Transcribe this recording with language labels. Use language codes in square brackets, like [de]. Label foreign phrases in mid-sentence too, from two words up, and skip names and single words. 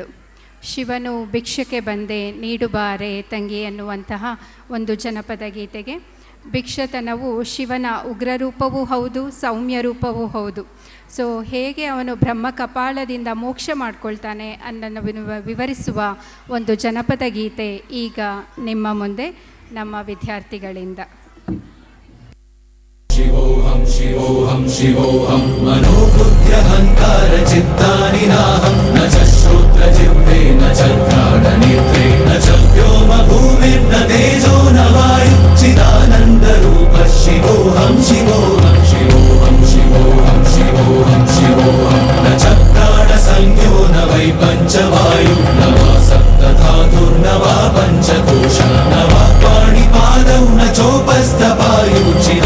[kn] ಶಿವನು ಭಿಕ್ಷಕ್ಕೆ ಬಂದೆ ನೀಡುಬಾರೆ ತಂಗಿ ಎನ್ನುವಂತಹ ಒಂದು ಜನಪದ ಗೀತೆಗೆ ಭಿಕ್ಷತನವು ಶಿವನ ಉಗ್ರರೂಪವೂ ಹೌದು, ಸೌಮ್ಯ ರೂಪವೂ ಹೌದು. ಸೊ ಹೇಗೆ ಅವನು ಬ್ರಹ್ಮ ಕಪಾಳದಿಂದ ಮೋಕ್ಷ ಮಾಡ್ಕೊಳ್ತಾನೆ ಅನ್ನನ್ನು ವಿವರಿಸುವ ಒಂದು ಜನಪದ ಗೀತೆ ಈಗ ನಿಮ್ಮ ಮುಂದೆ ನಮ್ಮ ವಿದ್ಯಾರ್ಥಿಗಳಿಂದ. [sa] ಶಿವೋಹಂ ಶಿವೋಹಂ ಶಿವೋಹಂ ಮನೋಬುದ್ಧ್ಯಹಂಕಾರ ಚಿತ್ತಾನಿ ನಾಹಂ ನ ಚ ಶ್ರೋತ್ರ ಜಿಹ್ವೆ ನ ಚ ಘ್ರಾಣ ನೇತ್ರೆ ನ ಚ ವ್ಯೋಮ ಭೂಮಿರ್ನ ತೇಜೋ ನ ವಾಯು ಚಿದಾನಂದ ರೂಪ ಶಿವೋಹಂ ಶಿವೋಹಂ ಶಿವೋಹಂ ಶಿವೋಹಂ ಶಿವೋಹಂ ಶಿವೋಹಂ ನ ಚ ಪ್ರಾಣ ಸಂಜ್ಞೋ ನ ವೈ ಪಂಚವಾಯು ನ ವಾ ಸಪ್ತಧಾತುರ್ನ ವಾ ಪಂಚಕೋಶ ನ ವಾ ಪಾಣಿಪಾದೌ ನ ಚೋಪಸ್ಥಪಾಯು